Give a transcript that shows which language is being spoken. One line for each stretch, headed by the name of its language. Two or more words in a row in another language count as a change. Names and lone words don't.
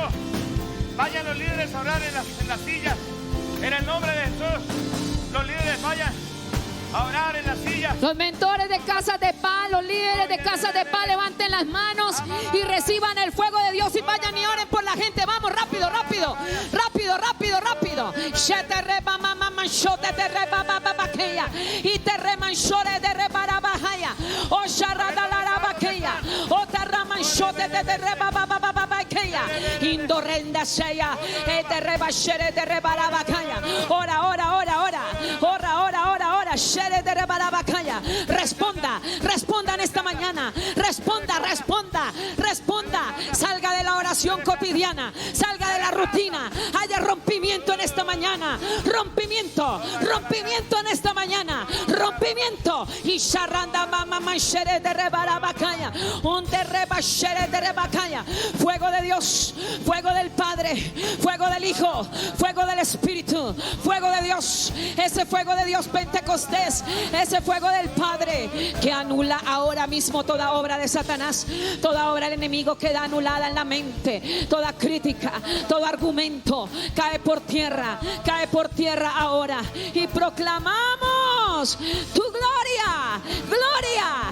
Spanish: Vayan los líderes a orar en las sillas. En el nombre de Jesús, los líderes vayan a orar en las sillas. Los mentores de Casa de Paz, los líderes de Casa de Paz, levanten las manos y reciban el fuego de Dios y vayan y oren por la gente. Vamos, rápido, rápido, rápido, rápido, rápido. Y te remanchore de rebarabajaya. O sharadalarabakeya. O tarramanchote de rebabababakeya. Indorrenda seya. E te rebashere de rebarabakaya. Ora, ora, ora, ora. Ora, ora, ora, ora. Responda, responda en esta mañana. Responda, responda, responda. Salga de la oración cotidiana, salga de la rutina. Haya rompimiento en esta mañana. Rompimiento, rompimiento en esta mañana. Rompimiento. Y sharanda mama mashere de rebarabakaya. Un de rebashere de rebakaya. Fuego de Dios, fuego del Padre, fuego del Hijo, fuego del Espíritu, fuego de Dios. Ese fuego de Dios Pentecostés, ese fuego del Padre que anula ahora mismo toda obra de Satanás, toda obra del enemigo queda anulada en la mente, toda crítica, todo argumento cae por tierra ahora y proclamamos tu gloria, gloria.